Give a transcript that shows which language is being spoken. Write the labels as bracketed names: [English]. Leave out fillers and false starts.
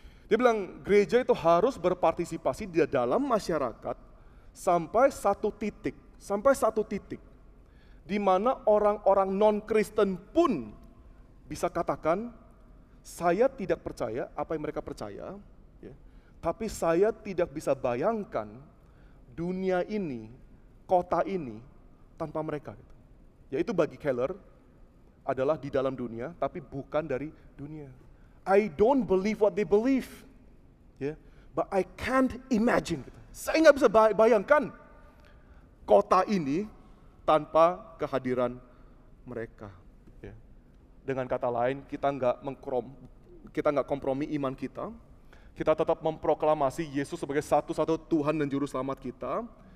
[Indonesian] Dia bilang gereja itu harus berpartisipasi di dalam masyarakat sampai satu titik, di mana orang-orang non-Kristen pun bisa katakan saya tidak percaya apa yang mereka percaya. Tapi saya tidak bisa bayangkan dunia ini, kota ini, tanpa mereka. Yaitu bagi Keller adalah di dalam dunia, tapi bukan dari dunia. [English] I don't believe what they believe, but I can't imagine. [Indonesian] Saya nggak bisa bayangkan kota ini tanpa kehadiran mereka. Dengan kata lain, kita nggak kompromi iman kita. Kita tetap memproklamasi Yesus sebagai satu-satu Tuhan dan Juru Selamat kita.